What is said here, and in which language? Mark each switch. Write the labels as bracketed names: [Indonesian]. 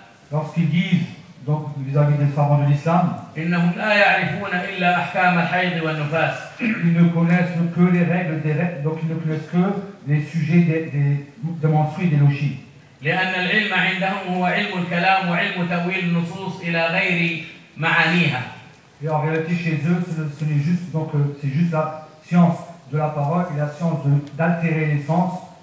[French] Lorsqu'ils disent, donc vis-à-vis des savants de l'islam, ils ne connaissent que les règles, donc ils ne connaissent que les sujets des menstrues et des logis. [Arabic] لأن العلم عندهم هو علم الكلام وعلم تأويل النصوص إلى غير معانيها. [French] Et en réalité chez eux, ce n'est juste donc c'est juste la science de la parole et la science d'altérer les sens.